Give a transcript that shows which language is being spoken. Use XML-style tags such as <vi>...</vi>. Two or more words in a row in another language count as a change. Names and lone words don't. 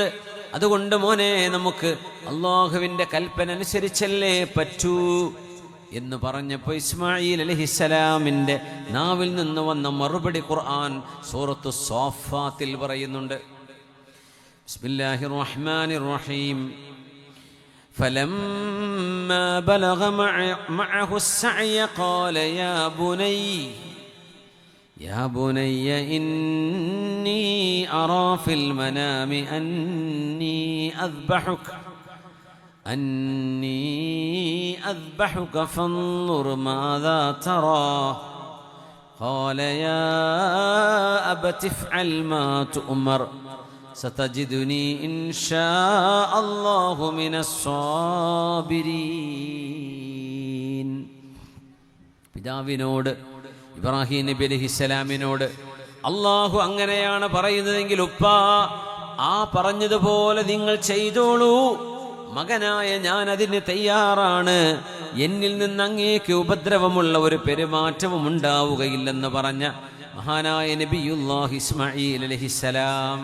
<ml>അതുകൊണ്ട് മോനെ, നമുക്ക് അള്ളാഹുവിന്റെ കൽപ്പന അനുസരിച്ചല്ലേ പറ്റൂ എന്ന് പറഞ്ഞപ്പോൾ ഇസ്മായിൽ അലൈഹിസ്സലാമിന്റെ നാവിൽ നിന്ന് വന്ന മറുപടി ഖുർആൻ സൂറത്തു സ്വാഫാത്തിൽ പറയുന്നുണ്ട്.</ml> <ar>بسم الله الرحمن الرحيم. فلما بلغ معه السعي قال يا بني إني أرى في المنام أني أذبحك فانظر ماذا ترى. قال يا أبت افعل ما تؤمر ستجدني إن شاء الله من الصابرين.</ar> <ml>പിതാവിനോട്, ഇബ്രാഹിം നബി അലൈഹിസ്സലാമിനോട് അള്ളാഹു അങ്ങനെയാണ് പറയുന്നതെങ്കിൽ ഉപ്പ, ആ പറഞ്ഞതുപോലെ നിങ്ങൾ ചെയ്തോളൂ, മകനായ ഞാൻ അതിന് തയ്യാറാണ്. എന്നിൽ നിന്ന് അങ്ങേക്ക് ഉപദ്രവമുള്ള ഒരു പെരുമാറ്റവും ഉണ്ടാവുകയില്ലെന്ന് പറഞ്ഞ മഹാനായ നബിയുല്ലാഹി ഇസ്മാഈൽ അലൈഹിസ്സലാം.</ml>